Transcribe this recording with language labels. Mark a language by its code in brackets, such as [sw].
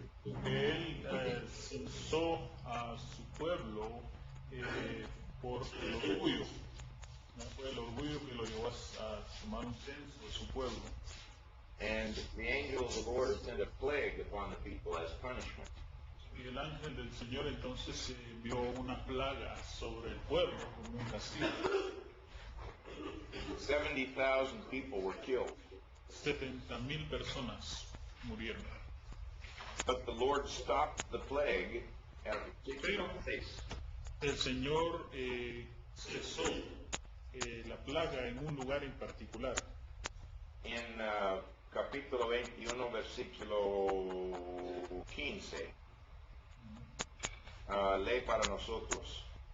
[es] Él censó a su pueblo por el orgullo. ¿No? Fue el orgullo que lo llevó a tomar un censo de su pueblo. [en] And the angel of the Lord sent a plague upon the people as punishment. [es] Y el ángel del Señor entonces envió una plaga sobre el pueblo como un castigo. [en] 70,000 people were killed. [es] 70,000 personas murieron. [en] But the Lord stopped the plague at a particular place. [es] El Señor cesó la plaga en un lugar en particular. En capítulo 21, versículo 15, lee para nosotros.